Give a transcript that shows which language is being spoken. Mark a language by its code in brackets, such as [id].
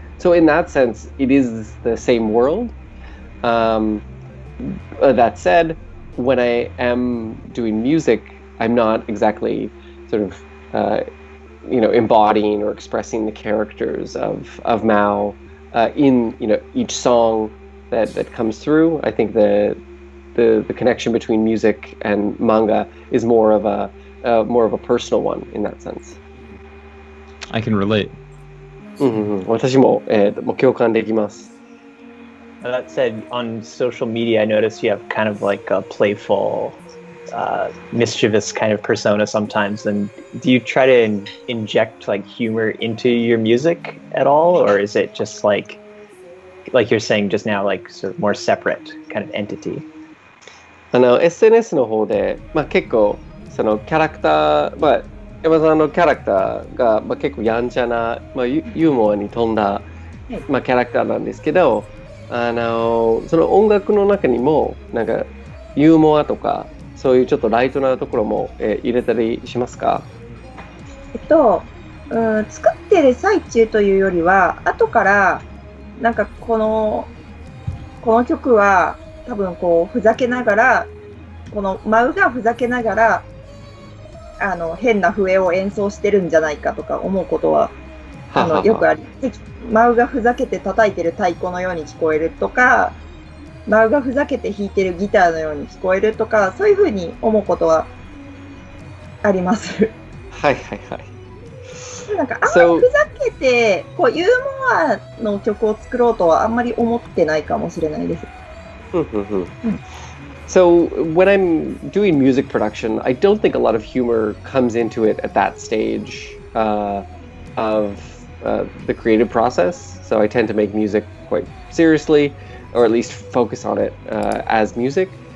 [en] So in that sense, it is the same world. That said, when I am doing music, I'm not exactly sort of embodying or expressing the characters of Mao in each song that comes through. I think the connection between music and manga is more of a personal one in that sense. I can relate. [ja] 私ももう共感できます。 [en] That said, on social media, I noticed you have kind of like a playful, mischievous kind of persona sometimes. And do you try to inject like humor into your music at all, or is it just like you're saying just now, like sort of more separate kind of entity? [ja] SNS の方で、結構そのキャラクター、山さんのキャラクターが、結構やんちゃな、ユーモアに富んだ、キャラクターなんですけど、その音楽の中にもなんかユーモアとかそういうちょっとライトなところも、入れたりしますか？作ってる最中というよりは後からなんかこの曲は多分こうふざけながらこのマウがふざけながら変な笛を演奏してるんじゃないかとか思うことはよくあり、マウがふざけて叩いてる太鼓のように聞こえるとか、マウがふざけて弾いてるギターのように聞こえるとか、そういうふうに思うことはあります。はいはいはい。なんかあんまりふざけてこうユーモアの曲を作ろうとはあんまり思ってないかもしれないです。 [en] So when I'm doing music production, I don't think a lot of humor comes into it at that stage of the creative process. So I tend to make music quite seriously, or at least focus on it as music.